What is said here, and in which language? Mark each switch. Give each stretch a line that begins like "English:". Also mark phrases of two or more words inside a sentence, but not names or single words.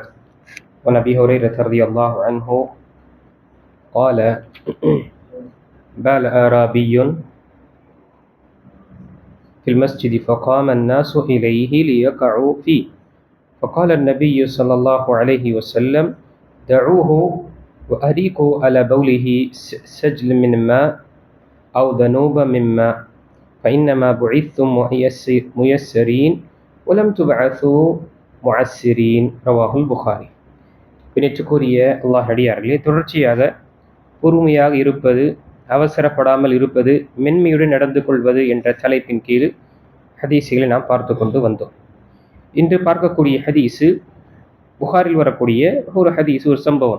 Arabic: وعن أبي هريرة رضي الله عنه قال: بال أعرابي في المسجد فقام الناس إليه ليقعوا فيه، فقال النبي صلى الله عليه وسلم: دعوه وأريقوا على بوله سجل من ماء أو ذنوب من ماء، فإنما بعثتم ميسرين ولم تبعثوا معسرين. رواه البخاري.
Tamil: பிணைச்சுக்குரிய அல்லாஹ் அடியார்களே, தொடர்ச்சியாக பொறுமையாக இருப்பது, அவசரப்படாமல் இருப்பது, மென்மையுடன் நடந்து கொள்வது என்ற தலைப்பின் கீழ் ஹதீஸுகளை நாம் பார்த்து கொண்டு வந்தோம். இன்று பார்க்கக்கூடிய ஹதீஸு புகாரில் வரக்கூடிய ஒரு ஹதீஸ், ஒரு சம்பவம்.